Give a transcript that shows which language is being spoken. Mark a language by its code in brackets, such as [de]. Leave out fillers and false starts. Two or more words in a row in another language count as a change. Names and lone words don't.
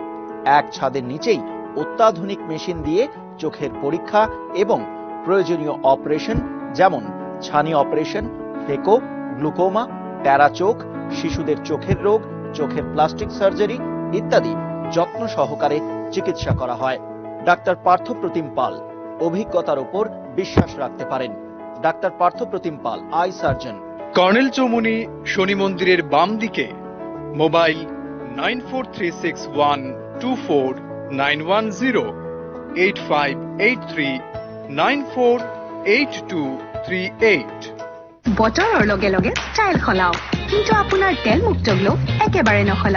[bn] এক ছাদের নিচেই অত্যাধুনিক মেশিন দিয়ে চোখের পরীক্ষা এবং প্রয়োজনীয় অপারেশন যেমন ছানি অপারেশন, ফেকো, গ্লুকোমা, প্যারা চোখ, শিশুদের চোখের রোগ, চোখের [en] plastic surgery [bn] ইত্যাদি যত্ন সহকারে চিকিৎসা করা হয়। ডাক্তার পার্থপ্রতিম পাল, অভিজ্ঞতার উপর বিশ্বাস রাখতে পারেন। ডাক্তার পার্থপ্রতিম পাল, [en] eye surgeon. [bn] কর্নেল চৌমুনি শনি মন্দিরের বাম দিকে। মোবাইল 9436124910 8583948238। [as] বতৰৰ লগে লগে ষ্টাইল সলাওক, কিন্তু আপোনাৰ তেলমুক্ত গ্লো একেবাৰে নসলাব।